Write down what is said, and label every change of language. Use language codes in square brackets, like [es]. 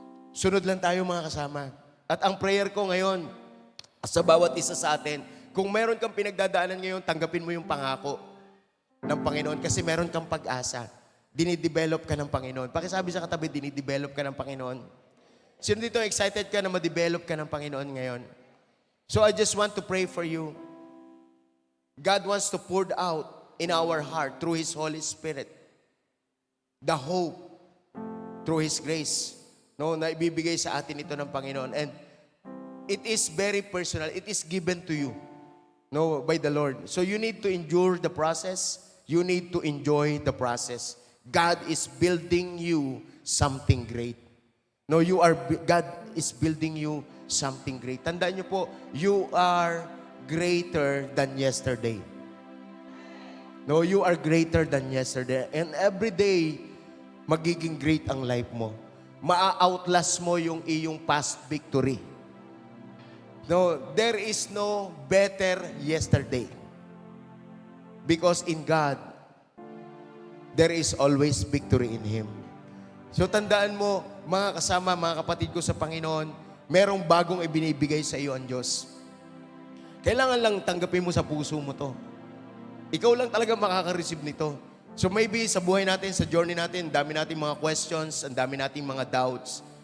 [tl] Sunod lang tayo, mga kasama. At ang prayer ko ngayon, sa bawat isa sa atin, kung meron kang pinagdadaanan ngayon, tanggapin mo yung pangako ng Panginoon kasi meron kang pag-asa. Dinidevelop ka ng Panginoon. Pakisabi sa katabi, dinidevelop ka ng Panginoon. Sino dito excited ka na ma-develop ka ng Panginoon ngayon? [en] So I just want to pray for you. God wants to pour out in our heart through His Holy Spirit the hope through His grace. [tl] No, na ibibigay sa atin ito ng Panginoon. [en] And it is very personal. It is given to you, no, by the Lord. So you need to endure the process. You need to enjoy the process. God is building you something great. No, God is building you something great. [tl] Tandaan niyo po, [en] you are greater than yesterday. No, you are greater than yesterday. And every day, [tl] magiging great ang life mo. Maa-outlast mo yung iyong past victory. [en] No, there is no better yesterday. Because in God, there is always victory in Him. [tl] So tandaan mo, mga kasama, mga kapatid ko sa Panginoon, merong bagong ibinibigay sa iyo ang Diyos. Kailangan lang tanggapin mo sa puso mo to. Ikaw lang talaga makaka-receive nito. So maybe sa buhay natin, sa journey natin, dami nating mga questions, ang dami nating mga doubts.